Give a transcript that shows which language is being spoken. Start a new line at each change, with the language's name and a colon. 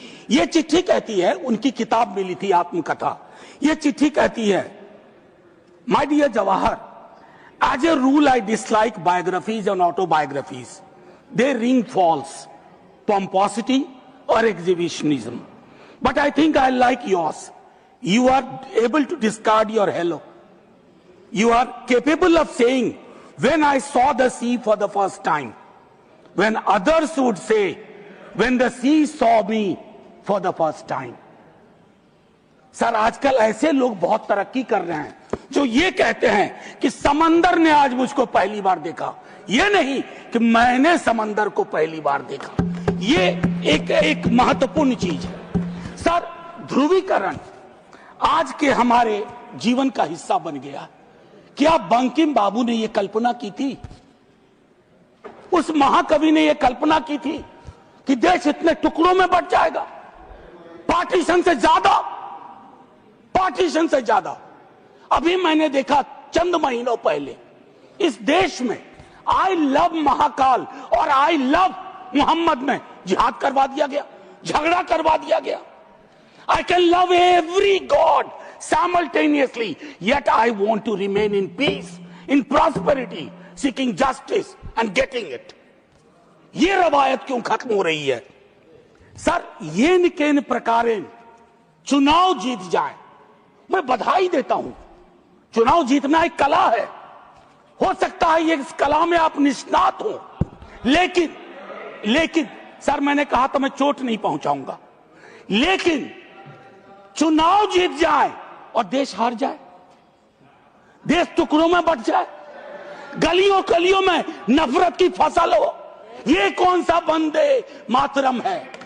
Hindi: यह चिट्ठी कहती है, उनकी किताब मिली थी आत्मकथा। यह चिट्ठी कहती है,
English: My dear Jawahar, as a rule I dislike biographies and autobiographies. They ring false, pomposity or exhibitionism. But I think I like yours. You are able to discard your hello. You are capable of saying, when I saw the sea for the first time, when others would say, when the sea saw me for the first time.
Hindi: Sir आजकल ऐसे लोग बहुत तरक्की कर रहे हैं जो ये कहते हैं कि समंदर ने आज मुझको पहली बार देखा, ये नहीं कि मैंने समंदर को पहली बार देखा। ये एक महत्वपूर्ण चीज है सर। ध्रुवीकरण आज के हमारे जीवन का हिस्सा बन गया। क्या बंकिम बाबू ने यह कल्पना की थी? उस महाकवि ने यह कल्पना की थी कि देश इतने टुकड़ों में बंट जाएगा? पार्टीशन से ज्यादा, पार्टीशन से ज्यादा। अभी मैंने देखा चंद महीनों पहले इस देश में आई लव महाकाल और आई लव मोहम्मद में जिहाद करवा दिया गया, झगड़ा करवा दिया गया।
English: I can love every God simultaneously, yet I want to remain in peace, in prosperity, seeking justice and getting it.
Hindi: ये रवायत क्यों खत्म हो रही है? सर, ये निकेन प्रकारेण चुनाव जीत जाए, मैं बधाई देता हूं। चुनाव जीतना एक कला है, हो सकता है ये इस कला में आप निष्णात हो, लेकिन सर मैंने कहा तो मैं चोट नहीं पहुंचाऊंगा, लेकिन चुनाव जीत जाए और देश हार जाए, देश टुकड़ों में बंट जाए, गलियों गलियों में नफरत की फसल हो, ये कौन सा वंदे मातरम है?